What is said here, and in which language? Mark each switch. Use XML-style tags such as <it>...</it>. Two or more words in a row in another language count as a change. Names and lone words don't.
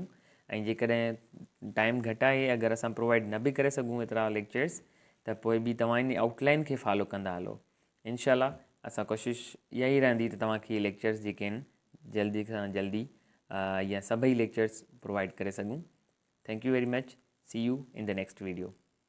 <sd>ऐं जेकॾहिं टाइम घटि आहे, अगरि असां प्रोवाइड न बि करे सघूं एतिरा लेक्चर्स, त पोइ बि तव्हां इन आउटलाइन खे फॉलो कंदा हलो।</sd> <ar>إن شاء الله</ar> <sd>असां कोशिशि इहा ई रहंदी त तव्हांखे इहे लेक्चर्स जेके आहिनि जल्दी खां जल्दी या सभई लेक्चर्स प्रोवाइड करे सघूं।</sd> <en>थैंक यू वेरी मच। सी यू इन द नेक्स्ट वीडियो।</en>